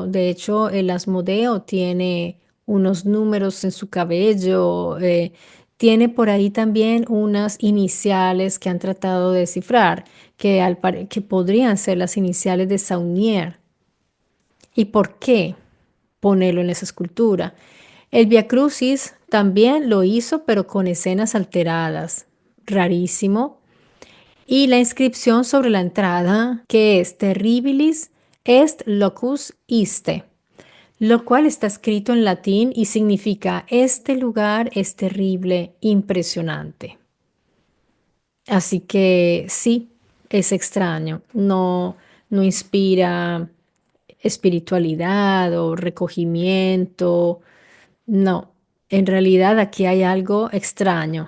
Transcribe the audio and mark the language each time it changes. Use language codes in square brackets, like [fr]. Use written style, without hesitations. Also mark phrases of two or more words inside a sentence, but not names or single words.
[es] De hecho, el Asmodeo tiene unos números en su cabello, tiene por ahí también unas iniciales que han tratado de descifrar, que podrían ser las iniciales de Saunier. ¿Y por qué ponerlo en esa escultura? El Via Crucis también lo hizo, pero con escenas alteradas. Rarísimo. Y la inscripción sobre la entrada, que es [la] Terribilis est locus iste, [es] lo cual está escrito en latín y significa este lugar es terrible, impresionante. Así que sí, es extraño, no inspira espiritualidad o recogimiento, no, en realidad aquí hay algo extraño.